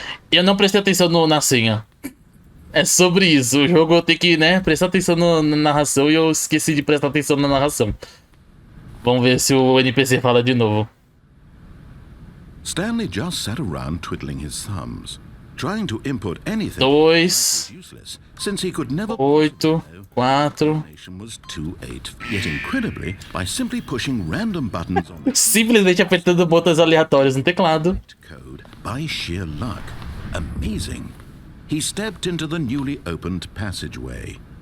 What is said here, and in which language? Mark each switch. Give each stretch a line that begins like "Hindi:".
Portuguese: Eu não prestei atenção na senha. É sobre isso, o jogo tem que, né, prestar atenção na narração e eu esqueci de prestar atenção na narração. Vamos ver se o NPC fala de novo.
English: Stanley just sat around twiddling his thumbs, trying to input anything. 2, 8, 4. Yet incredibly, by simply pushing random buttons on
Portuguese: Simplesmente apertando botões aleatórios no teclado.
English: code by sheer luck. Amazing. He stepped into the newly opened passageway.